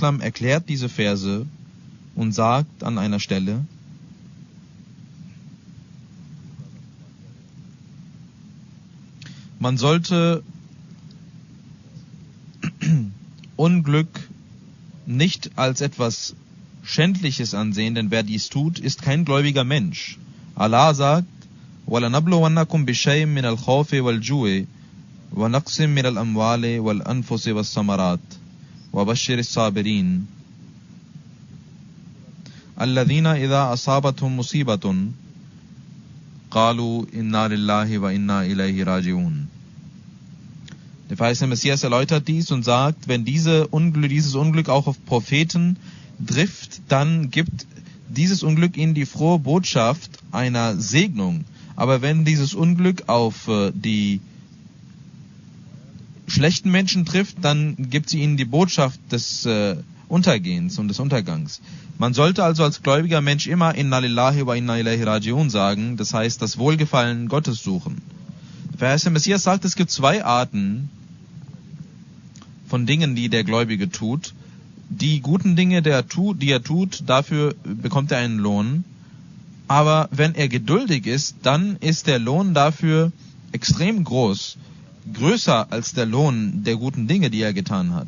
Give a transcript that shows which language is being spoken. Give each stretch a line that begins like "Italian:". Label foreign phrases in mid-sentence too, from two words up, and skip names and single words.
German: erklärt diese Verse und sagt an einer Stelle: Man sollte Unglück nicht als etwas Schändliches ansehen, denn wer dies tut, ist kein gläubiger Mensch. Allah sagt:
Arabic: وَلَنَبْلُوَنَّكُمْ بِشَيْءٍ مِنَ الْخَوْفِ وَالْجُوعِ وَنَقْسٍ مِّنَ الْأَمْوَالِ وَالْأَنفُسِ وَالثَّمَرَاتِ وَبَشِّرِ الصَّابِرِينَ الَّذِينَ إِذَا أَصَابَتْهُمْ مُصِيبَةٌ قَالُوا إِنَّا لِلَّهِ وَإِنَّا إِلَيْهِ راجعون.
German: Der verheißene Messias erläutert dies und sagt, wenn dieses Unglück auch auf Propheten trifft, dann gibt dieses Unglück ihnen die frohe Botschaft einer Segnung. Aber wenn dieses Unglück auf die schlechten Menschen trifft, dann gibt sie ihnen die Botschaft des Untergehens und des Untergangs. Man sollte also als gläubiger Mensch immer
Arabic: إنا لله وإنا إليه راجعون
German: sagen, das heißt das Wohlgefallen Gottes suchen. Der verheißene Messias sagt, es gibt zwei Arten von Dingen, die der Gläubige tut. Die guten Dinge, die er tut, dafür bekommt er einen Lohn. Aber wenn er geduldig ist, dann ist der Lohn dafür extrem groß, größer als der Lohn der guten Dinge, die er getan hat.